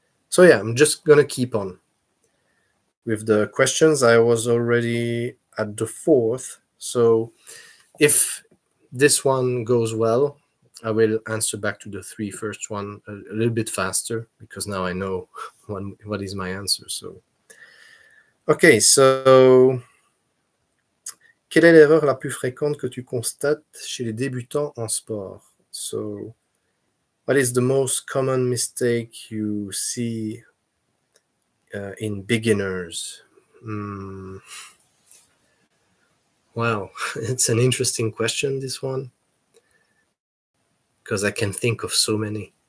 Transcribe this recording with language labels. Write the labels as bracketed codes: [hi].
[en] So yeah, I'm just gonna keep on with the questions. I was already at the fourth. So if this one goes well, I will answer back to the three first one a little bit faster, because now I know what is my answer. So okay, so [fr] quelle est l'erreur la plus fréquente que tu constates chez les débutants en sport? [en] So what is the most common mistake you see in beginners? Wow, it's an interesting question, this one, because I can think of so many.